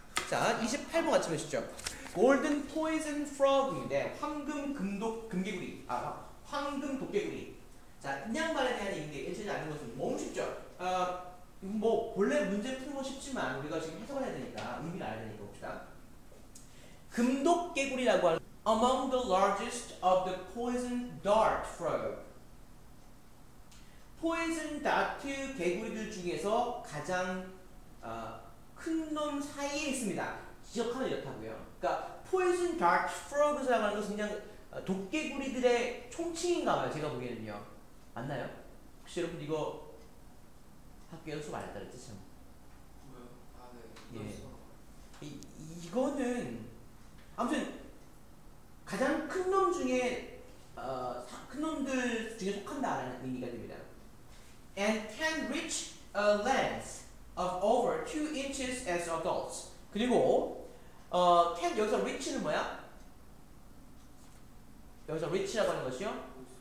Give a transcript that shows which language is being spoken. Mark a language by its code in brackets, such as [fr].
[ko] 자, 28번 같이 보시죠. Golden Poison Frog인데 황금 금개구리. 황금 독개구리. 자, 인양말에 대한 얘기인데 일치하지 않는 것은 너무 쉽죠. 본래 문제 푸는 건 쉽지만 우리가 지금 해석을 해야 되니까 의미를 알아야 되니까 봅시다. 금독개구리라고 하는 [en] among the largest of the poison dart frog. [ko] 포이즌 다트 개구리들 중에서 가장 큰 놈 사이에 있습니다. 지적하면 이렇다고요. 그러니까 포이즌 다트 프로그라고 하는 것은 그냥 독개구리들의 총칭인가 봐요. 제가 보기에는요. 맞나요? 혹시 여러분 이거 학교에서 수업 안 했다 그랬지 참. 뭐요? 예. 이거는 아무튼 가장 큰 놈 중에 큰 놈들 중에 속한다라는 의미가 됩니다. [en] And can reach a length of over 2 inches as adults. [ko] 그리고 can 여기서 reach는 뭐야? 여기서 reach라고 하는 것이요?